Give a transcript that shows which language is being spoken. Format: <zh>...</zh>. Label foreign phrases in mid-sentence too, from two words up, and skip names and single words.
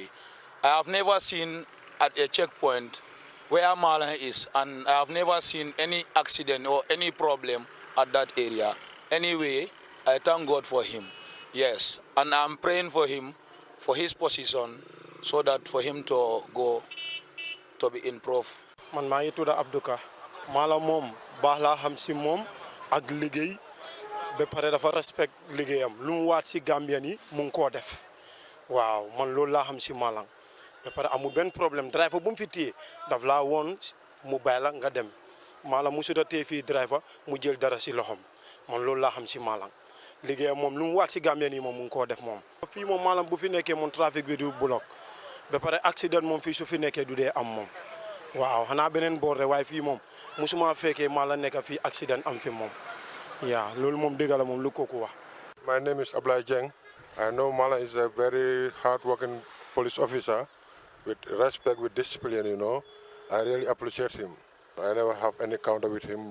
<en>I have never seen at a checkpoint where Malang is, and I have never seen any accident or any problem at that area. Anyway, I thank God for him. Yes, and I'm praying for him, for his position, so that for him to go to be improved.</en> <wo>Man maa ngi tudd Abdouka Malang moom baax laa xam si moom ak liggéey ba pare dafa respect liggéeyam lu mu waat si Gambien yi mu ngi koo def waaw man loolu laa xam si Malang ba pare amul benn problème driver bu mu fi téye daf laa woon mu bàyyi la nga dem Malang musuta téye fii driver mu jël dara si loxom man loolu laa xam si Malang liggéeyam moom lu mu waat si Gambien yi moom mu ngi koo def moom. fii moom Malang bu fi nekkee moom trafic bi du bloc ba pare accident moom fii su fi nekkee du dee am moom. waaw xanaa beneen boor rek waaye fii moom musuma fekkee Malang nekk fii accident am fi moom yaa loolu moom dëgg la moom lu kooku wax.</wo> <en>My name is Ablai Jeng. I know Malang is a very hard-working police officer with respect, with discipline, you know. I really appreciate him. I never have any counter with him.</en>